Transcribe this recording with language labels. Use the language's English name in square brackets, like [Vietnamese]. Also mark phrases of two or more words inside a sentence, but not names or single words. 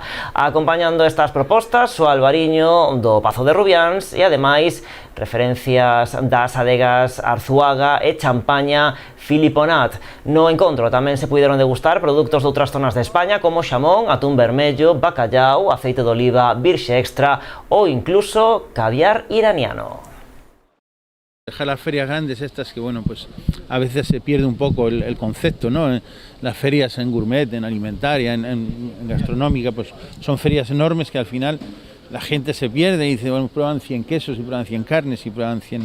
[Galician] Acompañando estas propostas, o albariño do Pazo de Rubiáns e, ademais, referencias das adegas Arzuaga e Champaña Filiponat. No encontro tamén se puideron degustar produtos de outras zonas de España como xamón, atún vermello, bacallau, aceite de oliva virxe extra ou incluso caviar iraniano. [Spanish] Dejar las ferias grandes estas que, bueno, pues a veces se pierde un poco el concepto, ¿no? Las ferias en gourmet, en alimentaria, en gastronómica, pues son ferias enormes que al final la gente se pierde y dice, bueno, prueban 100 quesos y prueban 100 carnes y prueban 100...